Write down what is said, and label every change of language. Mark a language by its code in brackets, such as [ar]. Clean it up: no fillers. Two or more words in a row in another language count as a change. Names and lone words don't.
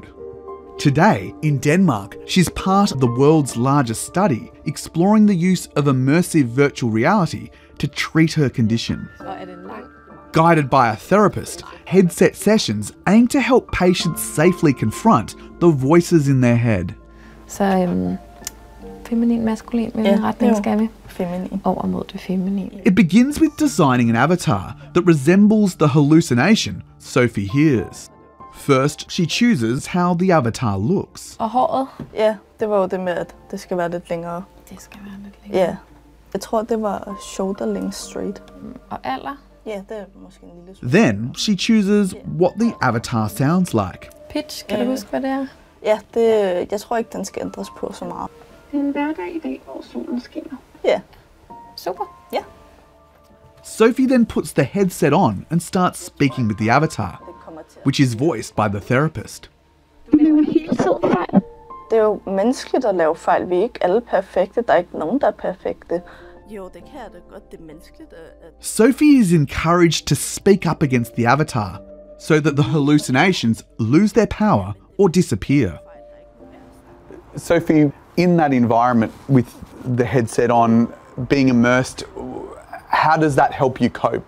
[en] Today, in Denmark, she's part of the world's largest study exploring the use of immersive virtual reality to treat her condition. Guided by a therapist, headset sessions aim to help patients safely confront the voices in their head. [da] Så feminin, maskulin, hvilken retning skal vi? Feminin. Over mod det feminine. [en] It begins with designing an avatar that resembles the hallucination Sophie hears. First, she chooses how the avatar looks. [da] Og håret? Ja, det var jo det med, at det skal være lidt længere. Det skal være lidt længere. Ja. Jeg tror, det var [en] shoulder length straight. [da] Og alder? Ja, det er måske en lille smule. [en] Then, she chooses what the avatar sounds like. [da] Pitch, kan du huske, hvad det er? Ja, jeg tror ikke, den skal ændres på så meget. Det er en hverdag i dag, hvor solen skinner. Ja. Super. Ja. [en] Sophie then puts the headset on and starts speaking with the avatar, which is voiced by the therapist. [da] Du laver hele tiden fejl. Det er jo menneskeligt at lave fejl. Vi er ikke alle perfekte. Der er ikke nogen, der er perfekte. Jo, det kan jeg da godt. Det er menneskeligt at... [en] Sophie is encouraged to speak up against the avatar so that the hallucinations lose their power or disappear. Sophie, in that environment with the headset on, being immersed, how does that help you cope?